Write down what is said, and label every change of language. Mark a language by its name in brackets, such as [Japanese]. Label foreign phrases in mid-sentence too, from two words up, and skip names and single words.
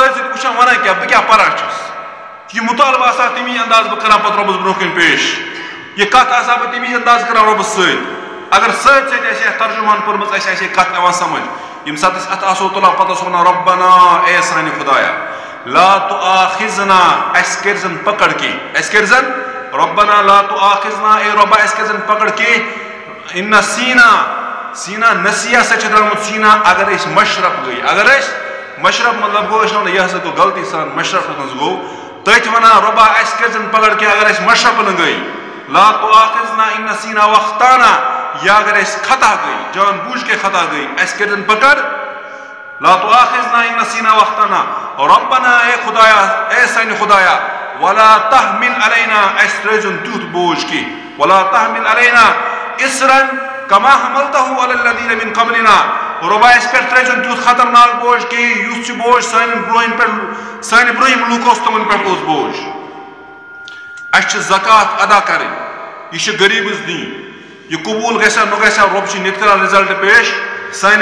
[Kashmiri] سۭتۍ سۭتۍ وٕچھان ونان کیٛاہ بہٕ کیٛاہ پران چھُس یہِ مُطالبہٕ آسان تمی انداز بہٕ کران پتہٕ رۄبس برونٛہہ کَنۍ پیش یہِ کتھ آسان بہٕ تمی انداز کران رۄبس سۭتۍ اگر سۭتۍ سۭتۍ اَسہِ یتھ ترجُمان پٔرمٕژ اَسہِ آسہِ کتھ یِوان سمجھ ییٚمہِ ساتہٕ أسۍ اتھ آسو تُلان پتہٕ آسو ونان ربنا اے سانہِ خدایا [Arabic] لا تؤاخذنا [Kashmiri] اَسہِ کٔرزن پکڑ کینٛہہ اَسہِ کٔرزن [Arabic] ربنا لا تؤاخذنا [Kashmiri] اے رۄبا اَسہِ کٔرزن پکڑ کینٛہہ ان سینا نسیہ سا چھِ درٛامُت سینا اگر أسۍ مشرف گٔے اگر أسۍ مشرف مطلب گوٚو أسۍ وَنو یہِ ہسا گوٚو غلطی سان مشرفس منٛز گوٚو تٔتھۍ وَنان رۄبا اَسہِ کٔرزن پکڑ کینٛہہ اگر أسۍ مشرف نہٕ گٔے [Arabic] لا تؤاخذنا ان نسینا واخطانا [Kashmiri] یا اگر أسۍ خطا گٔے [Urdu] جان بوٗجھ کے [Kashmiri] خطا گٔے اَسہِ کٔرزن پکڑ [Arabic] لا تؤاخذنا ان نسینا واخطانا ربنا [Kashmiri] اے خدایا اے سانہِ خدایا [Arabic] ولا تحمل علينا [Kashmiri] اَسہِ ترٲیزن تیُتھ بوجھ کینٛہہ [Arabic] ولا تحمل علينا اسرا كما حملته على الذين من قبلنا [Kashmiri] رۄبا اَسہِ پٮ۪ٹھ ترٲیزن تیُتھ خطرناک بوجھ کینٛہہ یُس یہِ بوجھ سانٮ۪ن برٛونٛہِم پٮ۪ٹھ سانہِ برٛونٛہِم لوٗکھ اوس تِمن پٮ۪ٹھ اوس بوجھ اَسہِ چھِ زکات ادا کرٕنۍ یہِ چھِ غریٖبس دِنۍ یہ قبول گژھِ نہ گژھِ رۄب چھِ نِتھ کران رِزلٹ پیش سانہِ